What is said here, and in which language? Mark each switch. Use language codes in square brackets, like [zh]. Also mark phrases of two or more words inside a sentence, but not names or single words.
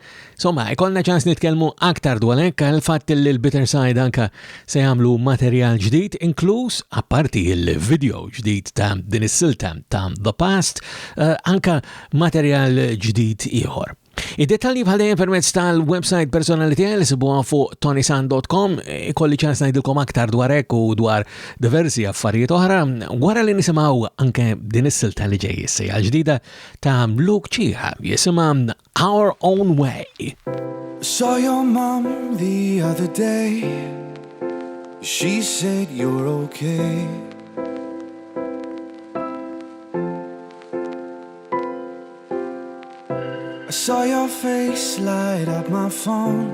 [mt] Insomma, ikollna ċans nitkellmu aktar dwar hekk għall-fatt li l-Betesai anke se jagħmlu materjal ġdid, inkluż apparti il-video ġdid ta' din is-silta ta' The Past, anke materjal ġdid ieħor. Id-detalji bħal permezz tal-website personali tiegħi li sibuha fuq tonysand.com, ikolli ċans ngħidilkom aktar dwar hekk u dwar diversi affarijiet oħra wara li nisimgħu anke din is-silta li ġej issa ġdida ta' Luke Ġeka jisimha Our Own Way. [en] Saw your mom the other day. She said you're okay. I saw your face light up my phone.